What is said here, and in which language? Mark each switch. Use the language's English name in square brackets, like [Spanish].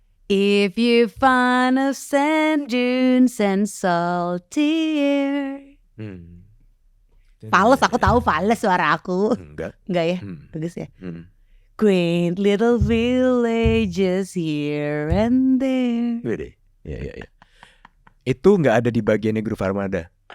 [English] If you find of sand dunes and salty air. [Indonesian] Fales, aku tahu fales suara aku. Enggak ya? Bagus ya? [English] Quaint little villages here and there. [Indonesian] Ya. Itu nggak ada di bagiannya Groove Armada.